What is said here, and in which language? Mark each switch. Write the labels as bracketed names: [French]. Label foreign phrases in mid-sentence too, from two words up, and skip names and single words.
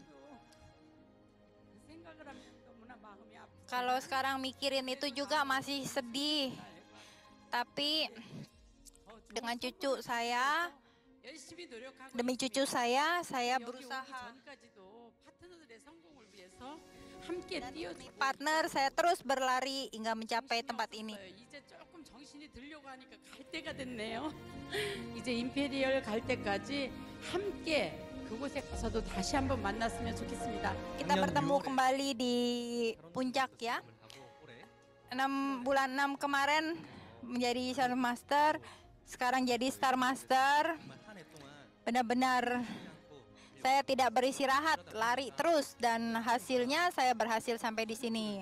[Indonesian] Kalau sekarang mikirin itu juga masih sedih. Tapi dengan cucu saya, demi cucu saya berusaha. Dan demi partner, saya terus berlari hingga mencapai tempat ini. [Korean] 정신이 들려고 하니까 갈 때가 됐네요. 이제 임페리얼 갈 때까지 함께 그곳에 가서도 다시 한번 만났으면 좋겠습니다. [Indonesian] Kita bertemu kembali di puncak ya. 6 kemarin menjadi Sharon Master, sekarang jadi Star Master. Benar-benar saya tidak beristirahat, lari terus dan hasilnya saya berhasil sampai di sini.